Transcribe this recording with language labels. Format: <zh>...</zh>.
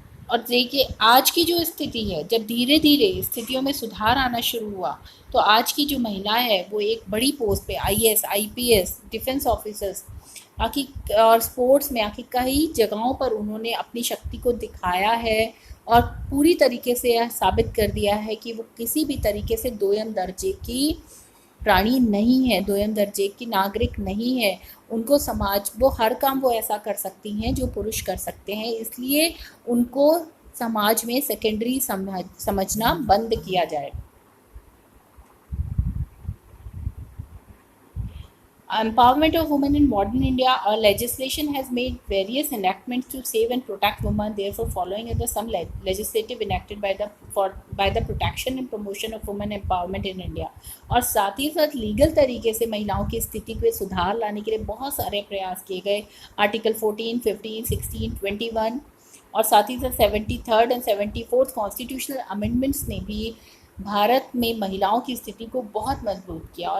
<hi>और देखिए आज की जो स्थिति है, जब धीरे धीरे स्थितियों में सुधार आना शुरू हुआ तो आज की जो महिला है वो एक बड़ी पोस्ट पे IAS, IPS, डिफेंस ऑफिसर्स और स्पोर्ट्स में आखिर कई जगहों पर उन्होंने अपनी शक्ति को दिखाया है और पूरी तरीके से यह साबित कर दिया है कि वो किसी भी तरीके से दोयम दर्जे की प्राणी नहीं है, दोयम दर्जे की नागरिक नहीं है। उनको समाज वो हर काम वो ऐसा कर सकती हैं जो पुरुष कर सकते हैं, इसलिए उनको समाज में सेकेंडरी समझना बंद किया जाए।</hi> <en>Empowerment of women in modern India, our legislation has made various enactments to save and protect women. Therefore, following are the some legislative enacted by the protection and promotion of women empowerment in India.</en> <hi>और साथ ही साथ legal तरीके से महिलाओं की स्थिति को सुधार लाने के लिए बहुत सारे प्रयास किए गए। आर्टिकल 14, 15, 16, 21 और साथ ही साथ 73rd and 74th constitutional amendments ने भी भारत में महिलाओं की स्थिति को बहुत मजबूत किया।</hi>